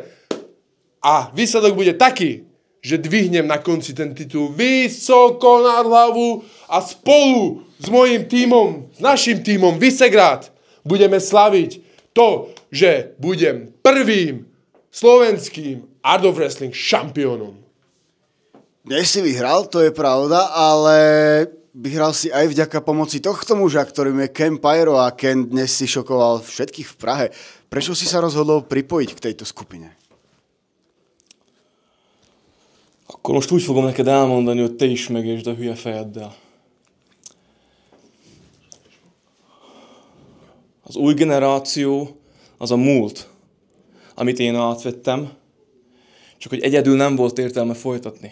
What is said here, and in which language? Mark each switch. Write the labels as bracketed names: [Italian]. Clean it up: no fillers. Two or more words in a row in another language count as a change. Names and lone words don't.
[Slovak] A výsledok bude taký, že dvihnem na konci ten titul vysoko nad hlavu a spolu s mojím tímom, s našim tímom Vysegrad budeme slaviť to, že budem prvým slovenským Art of Wrestling šampiónom. Dnes si vyhral, to je pravda, ale vyhral si aj vďaka pomoci tohto muža, ktorým je Ken Pyro, a Ken dnes si šokoval všetkých v Prahe. Prečo si sa rozhodol pripojiť k tejto skupine? [Hungarian] Akkor most úgy fogom neked elmondani, hogy te is megértsd a hülye fejeddel. Az új generáció az a múlt, amit én átvettem, csak hogy egyedül nem volt értelme folytatni.